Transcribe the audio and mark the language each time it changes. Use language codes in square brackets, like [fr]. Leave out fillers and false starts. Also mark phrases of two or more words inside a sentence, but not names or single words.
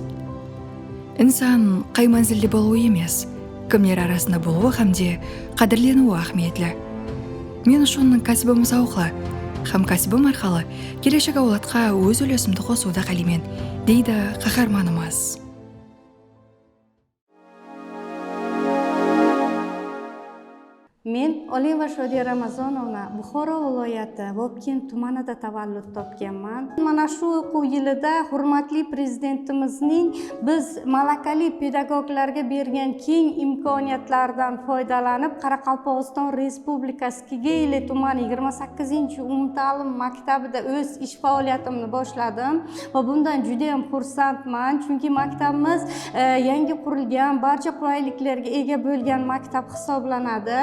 [kaa] Инсан қай манзілде болуы емес, кімдер арасында болуы хамде қадірленуі ахметлі. Мен үшін кәсібім сауқлы, хам кәсібім арқалы келешек ауладқа өз үлесімді қосуды қалимен, дейді қаһарманымыз. [uz] Men Oliva Shodiya Ramazonovna Buxoro viloyati Vobkent tumanida tavallud topganman. Mana shu o'quv yilida hurmatli prezidentimizning biz malakali pedagoglarga bergan keng imkoniyatlardan foydalanib, Qoraqalpog'iston Respublikasi Kegeyli tumani 28-umumta'lim maktabida o'z ish faoliyatimni boshladim va bundan juda ham xursandman, chunki maktabimiz yangi qurilgan, barcha qulayliklarga ega bo'lgan maktab hisoblanadi.